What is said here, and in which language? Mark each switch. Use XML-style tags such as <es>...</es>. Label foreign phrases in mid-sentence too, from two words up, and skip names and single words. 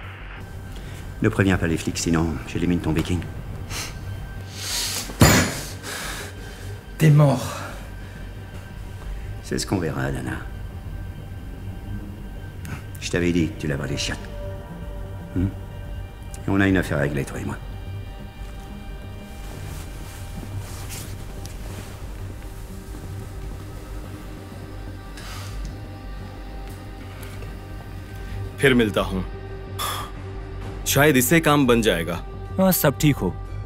<fr>Ne préviens pas les flics, sinon j'élimine ton viking. T'es mort. C'est ce qu'on verra, Dana. Je t'avais dit que tu laverais les chiottes. Et on a une affaire à régler, toi et moi.</fr> <hi>फिर मिलता हूं, शायद इससे काम बन जाएगा। हाँ, सब ठीक हो।</hi>